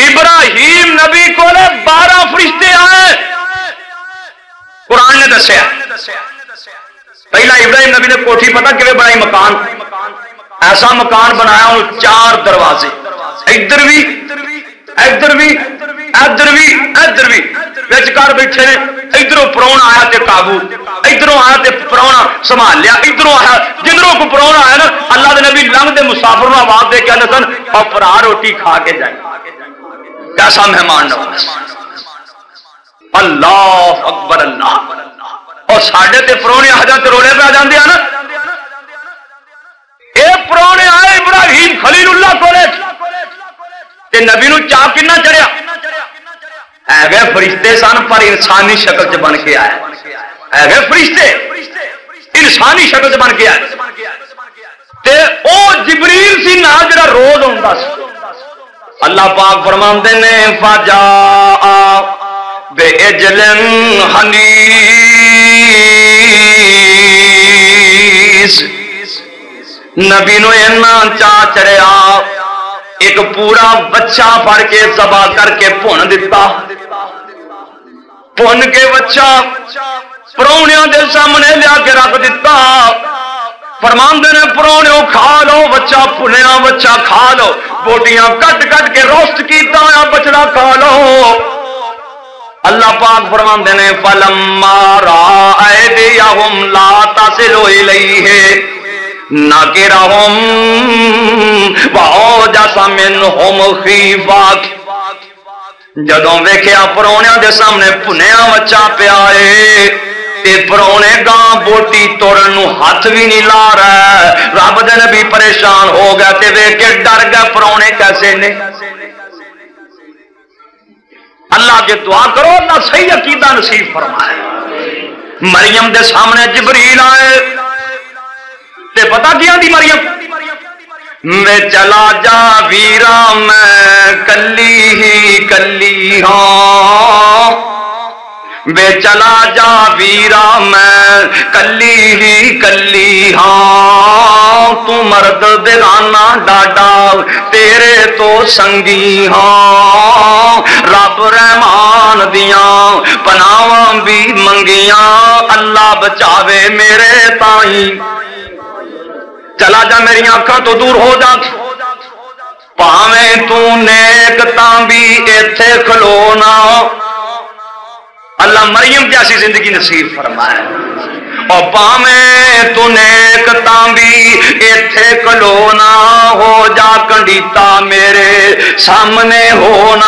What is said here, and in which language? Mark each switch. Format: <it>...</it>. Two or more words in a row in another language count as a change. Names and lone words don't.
<pa>ابراہیم نبی کو 12 فرشتے آئے قرآن نے دسیا. پہلا ابراہیم نبی نے کوٹھی پتہ کہ بنائی مکان ایسا مکان بنایا اور 4 دروازے ادھر بھی ادھر بھی ادھر بھی ادھر بھی وچکار بیٹھے نے. ادھروں پرونا آیا تے قابو ادھروں آیا تے پرونا سنبھال لیا ادھروں آیا جدھروں کو پرونا آیا نا اللہ دے نبی لنگ دے مسافر نو آواز دے کے آندے سن اور پرا روٹی کھا کے جائے. کیسا مہمان نواز.</pa> <ar>اللہ اکبر اللہ.</ar> <pa>اور ساڈے تے پرونے آ جان تے روڑے پہ آ جاندے نا. اے پرونے آئے ابراہیم خلیل اللہ کولے تے نبی نو چا کنا چڑھیا ایویں فرشتے سن پر انسانی شکل چ بن کے آئے. ایویں فرشتے انسانی شکل چ بن کے آئے تے او جبریل سی نہ جڑا روز ہوندا سی. اللہ پاک فرماندے نے</pa> <ar>فجاء بعجل حنیذ.</ar> <pa>نبی نو اینا چا چڑھیا ایک پورا بچہ پھڑ کے ذبح کر کے بھن دیتا. بھن کے بچہ پروہنیاں دے سامنے لیا کے رکھ دیتا. فرماندے نے پروہنیوں کھا لو بچہ بھنیا بچہ کھا لو بوٹیاں کٹ کٹ کے روسٹ کیتا ہوا بچڑا کھا لو. اللہ پاک فرماندے نے</pa> <ar>فلما رأى أيديهم لا تصل إليه نَكِرَهُمْ وَأَوْجَسَ مِنْهُمْ خِيفَةً.</ar> <pa>جدوں ویکھیا پروہنیاں دے سامنے بھنیا بچہ پیا اے تے پروہنے گاں بوٹی توڑن نو ہاتھ بھی نہیں لا رہا. رب دے نبی پریشان ہو گیا تے ویکھ کے ڈر گئے پروہنے کیسے نے.</pa> <ur>اللہ کے دعا کرو اللہ صحیح عقیدہ نصیب فرمائے.</ur> <pa>مریم دے سامنے جبریل آئے تے پتہ کیا دی مریم میں چلا جا ویرا میں کلی ہی کلی ہاں. بے چلا جا ویرا میں کلی ہی کلی ہاں. تو مرد بیگانہ ڈاڈا تیرے تو سنگی ہاں. رب رحمان دیاں پناواں بھی منگیاں اللہ بچاوے میرے تائیں. چلا جا میری آنکھاں تو دور ہو جا پاویں تو نیک تاں بھی ایتھے کھلونا.</pa> <ur>اللہ مریم جیسی زندگی نصیب فرمائے.</ur> <pa>اور پاویں تو نیک تاں بھی ایتھے کھلونا ہو جا کنڈیتا میرے سامنے ہونا.</pa>